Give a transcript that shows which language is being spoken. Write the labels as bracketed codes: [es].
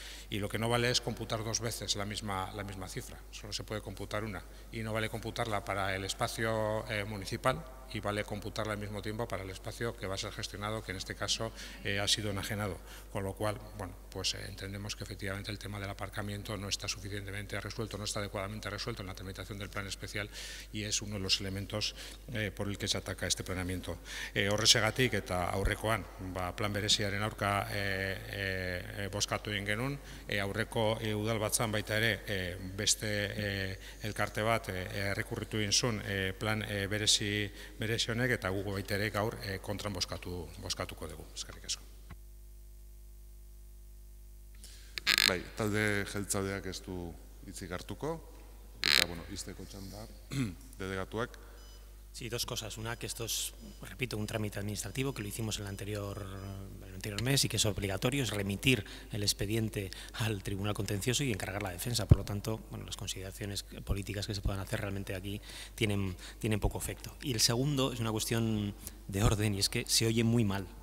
[es] Y lo que no vale es computar dos veces la misma cifra, solo se puede computar una, y no vale computarla para el espacio municipal y vale computarla al mismo tiempo para el espacio que va a ser gestionado, que en este caso ha sido enajenado, con lo cual, bueno, pues entendemos que efectivamente el tema del aparcamiento no está suficientemente resuelto, no está adecuadamente resuelto en la tramitación del plan especial, y es uno de los elementos por el que se ataca este planeamiento. [eu] Horrexegatik eta aurrekoan, plan bereziaren aurka bozkatu egin genuen, aurreko udalbatzan baita ere beste elkarte bat errekurritu egin zuen plan berezi honek, eta gugu baita ere gaur kontran bozkatuko dugu. Eskerrik asko. Bai, talde jeltzaleak ez du hitzik hartuko, eta, bueno, izteko txanda delegatuak. [es] Sí, dos cosas. Una, que esto es, repito, un trámite administrativo que lo hicimos en el anterior mes y que es obligatorio, es remitir el expediente al Tribunal Contencioso y encargar la defensa. Por lo tanto, bueno, las consideraciones políticas que se puedan hacer realmente aquí tienen poco efecto. Y el segundo es una cuestión de orden, y es que se oye muy mal.